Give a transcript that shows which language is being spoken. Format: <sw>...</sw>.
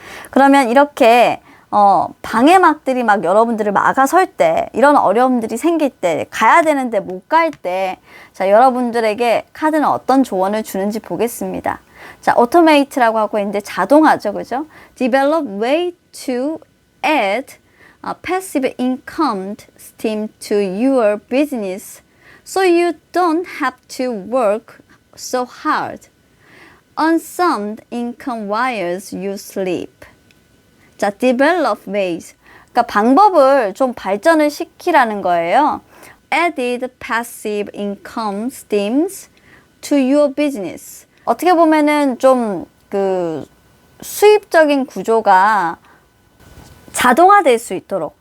<ko>그러면 이렇게 방해막들이 막 여러분들을 막아설 때, 이런 어려움들이 생길 때, 가야 되는데 못 갈 때, 자, 여러분들에게 카드는 어떤 조언을 주는지 보겠습니다. 자, automate라고 하고 있는데 자동화죠, 그죠?</ko> <en>Develop way to add passive income stream to your business so you don't have to work so hard on some income while you sleep. 자, develop ways.</en> <ko>그러니까 방법을 좀 발전을 시키라는 거예요.</ko> <en>Added passive income streams to your business.</en> <ko>어떻게 보면은 좀 그 수입적인 구조가 자동화될 수 있도록.</ko>